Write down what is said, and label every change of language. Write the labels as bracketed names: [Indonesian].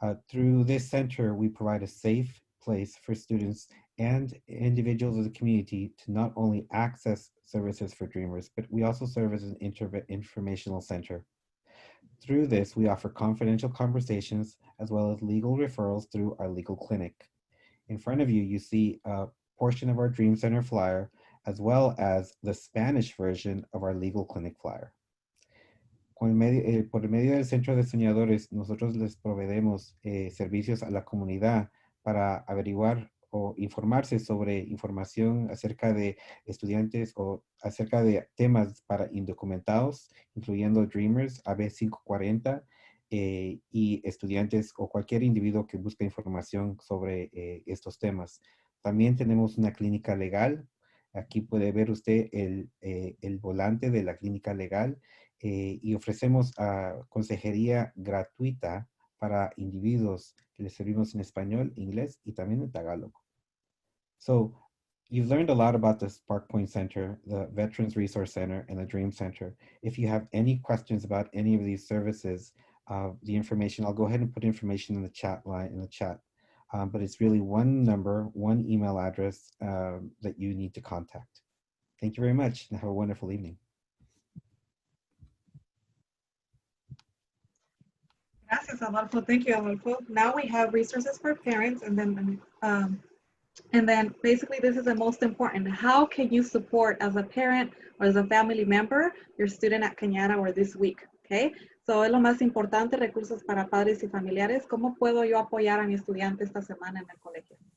[English] Through this center, we provide a safe place for students and individuals of the community to not only access services for Dreamers, but we also serve as an informational center. Through this, we offer confidential conversations as well as legal referrals through our legal clinic. In front of you, you see a portion of our Dream Center flyer, as well as the Spanish version of our legal clinic flyer. [Spanish] Por medio del Centro de Soñadores, nosotros les proveemos servicios a la comunidad para averiguar o informarse sobre información acerca de estudiantes o acerca de temas para indocumentados, incluyendo Dreamers, AB 540, y estudiantes o cualquier individuo que busque información sobre estos temas. También tenemos una clínica legal. Aquí puede ver usted el volante de la clínica legal y ofrecemos consejería gratuita para individuos que les servimos en español, inglés y también en tagalog. [English] So you've learned a lot about the SparkPoint Center, the Veterans Resource Center, and the Dream Center. If you have any questions about any of these services, the information, I'll go ahead and put information in the chat line, but it's really one number, one email address that you need to contact. Thank you very much and have a wonderful evening. [Spanish] Gracias, Adolfo. [English] Thank you, Adolfo. Now we have resources for parents, and then basically this is the most important. How can you support as a parent or as a family member your student at Cañada or this week? [Spanish] Okay, so es lo más importante, recursos para padres y familiares. ¿Cómo puedo yo apoyar a mi estudiante esta semana en el colegio?